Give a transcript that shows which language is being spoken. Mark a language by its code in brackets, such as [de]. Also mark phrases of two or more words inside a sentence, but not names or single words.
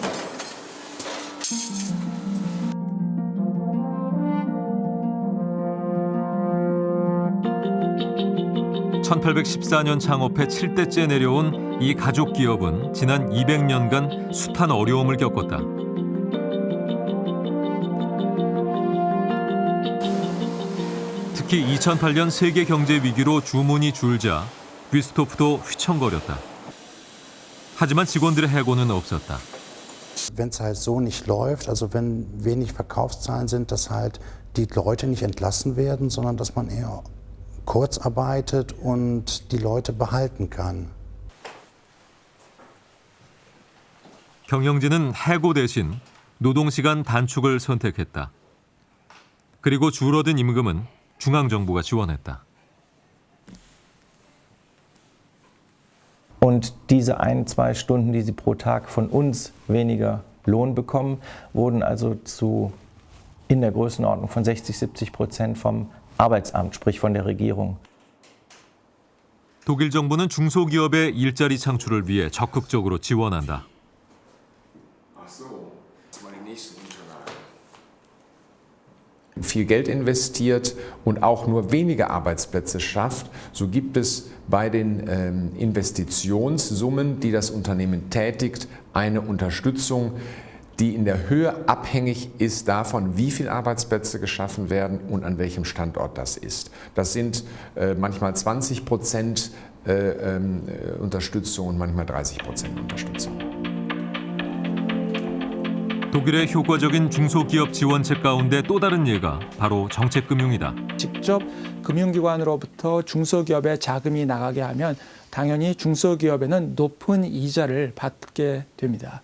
[ko] (1814년) 창업해 7대째 내려온 이 가족 기업은 지난 200년간 숱한 어려움을 겪었다. 특히 2008년 세계 경제 위기로 주문이 줄자 비스토프도 휘청거렸다. 하지만 직원들의 해고는 없었다. [de] Wenn es halt so nicht läuft, also wenn wenig Verkaufszahlen sind, dass halt die Leute nicht entlassen werden, sondern dass man eher kurz arbeitet und die Leute behalten kann. [ko] 경영진은 해고 대신 노동시간 단축을 선택했다. 그리고 줄어든 임금은 중앙정부가 지원했다. [de] Und diese 1-2 Stunden, die sie pro Tag von uns weniger Lohn bekommen, wurden also in der Größenordnung von 60-70% vom Arbeitsamt, sprich von der Regierung. [ko] 독일 정부는 중소기업의 일자리 창출을 위해 적극적으로 지원한다. [de] viel Geld investiert und auch nur wenige Arbeitsplätze schafft, so gibt es bei den Investitionssummen, die das Unternehmen tätigt, eine Unterstützung, die in der Höhe abhängig ist davon, wie viele Arbeitsplätze geschaffen werden und an welchem Standort das ist. Das sind manchmal 20% Unterstützung und manchmal 30% Unterstützung. [ko] 독일의 효과적인 중소기업 지원책 가운데 또 다른 예가 바로 정책금융이다. 직접 금융기관으로부터 중소기업에 자금이 나가게 하면 당연히 중소기업에는 높은 이자를 받게 됩니다.